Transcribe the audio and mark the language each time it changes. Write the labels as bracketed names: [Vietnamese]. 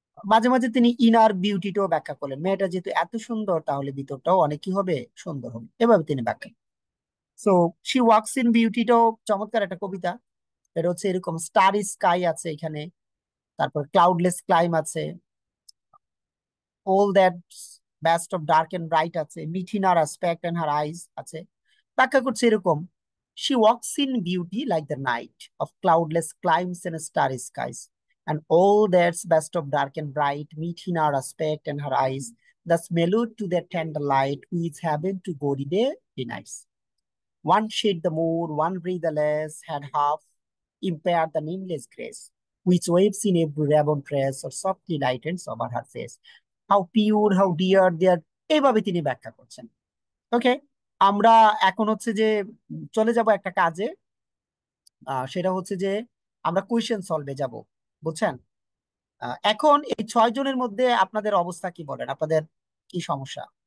[Bangla] মাঝে মাঝে তিনি ইনার বিউটিটাও ব্যাখ্যা করলেন, মেয়েটা যেহেতু এত সুন্দর তাহলে ভিতরটাও অনেক কি হবে, সুন্দর হবে, এভাবে তিনি ব্যাখ্যা। সো শি ওয়াকস ইন বিউটিটাও চমৎকার একটা কবিতা। এটা হচ্ছে এরকম, স্টার স্কাই আছে এখানে, তারপর ক্লাউডলেস ক্লাইম আছে, [English] all that best of dark and bright [Bangla] আছে, [English] meet in her aspect and her eyes [Bangla] আছে। ব্যাখ্যা করছে এরকম, [English] she walks in beauty like the night of cloudless climes and starry skies, and all that's best of dark and bright meet in her aspect and her eyes, thus mellowed to their tender light, which heaven to gaudy day denies. One shade the more, one breath the less, had half impaired the nameless grace, which waves in every raven tress or softly lightens over her face. How pure, how dear their, [Bangla] এইভাবে তিনি ব্যাখ্যা করছেন। ওকে, আমরা এখন হচ্ছে যে চলে যাব একটা কাজে, সেটা হচ্ছে যে আমরা কোয়েশ্চেন সলভে যাব, বুঝছেন? এখন এই 6 জনের মধ্যে আপনাদের অবস্থা কি, বলেন আপনাদের কি সমস্যা?